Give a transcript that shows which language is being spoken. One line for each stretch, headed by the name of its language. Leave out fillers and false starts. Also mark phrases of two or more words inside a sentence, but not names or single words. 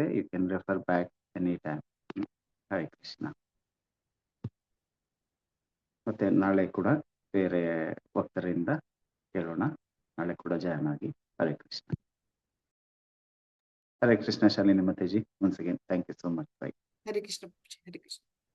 English: you can refer back any time. ಹರೇ ಕೃಷ್ಣ.
Kannada: ಮತ್ತೆ ನಾಳೆ ಕೂಡ ಬೇರೆ ಭಕ್ತರಿಂದ ಕೇಳೋಣ. ನಾಳೆ ಕೂಡ ಜಾಯ್ನ್ ಆಗಿ. ಹರೇ ಕೃಷ್ಣ. ಹರೇ ಕೃಷ್ಣ ಶಾಲಿನಿ ಮಾತಾಜಿ.
English: once again thank you so much. bye.
Kannada: ಹರೇ ಕೃಷ್ಣ. ಹರೇ ಕೃಷ್ಣ.